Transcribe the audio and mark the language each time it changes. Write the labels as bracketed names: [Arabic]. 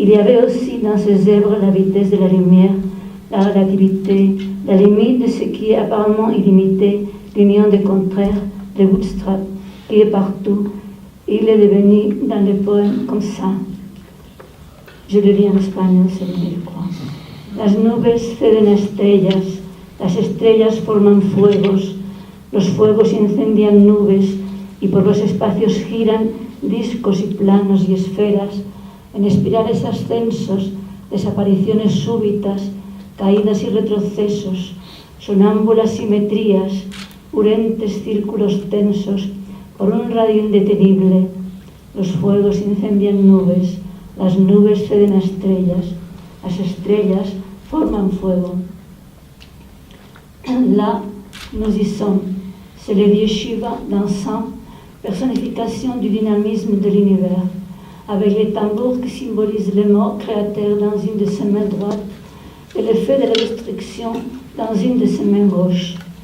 [French] Il y avait aussi dans ces œuvres la vitesse de la lumière, la relativité, la limite de ce qui est apparemment illimité, l'union des contraires, le bootstrap, qui est partout. Il est devenu dans les poèmes comme ça. Je le lis en espagnol, c'est mieux, je crois. [Spanish] Las nubes ceden a estrellas, las estrellas forman fuegos, los fuegos incendian nubes y por los espacios giran discos y planos y esferas en espirales ascensos, desapariciones súbitas, caídas y retrocesos, sonámbulas simetrías, urentes círculos tensos por un radio indetenible. Los fuegos incendian nubes, las nubes ceden a estrellas, las estrellas forman fuego. [French] Là, nous y sommes. C'est le dieu Shiva dansant, personnification du dynamisme de l'univers, avec les tambours qui symbolisent les morts créateurs dans une de ses mains droites et le feu de la destruction dans une de ses mains gauches.